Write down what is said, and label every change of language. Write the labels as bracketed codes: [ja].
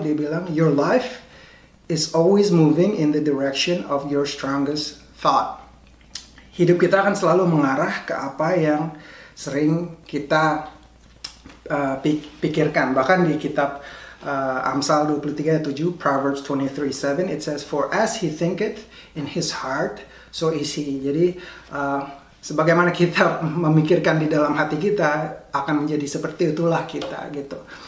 [id] Dia bilang, [en] your life is always moving in the direction of your strongest thought. [id] Hidup kita akan selalu mengarah ke apa yang sering kita pikirkan. Bahkan di kitab Amsal 23 ayat 7, [en] Proverbs 23:7, it says, for as he thinketh in his heart, so is he. [id] Jadi sebagaimana kita memikirkan di dalam hati kita, akan menjadi seperti itulah kita gitu.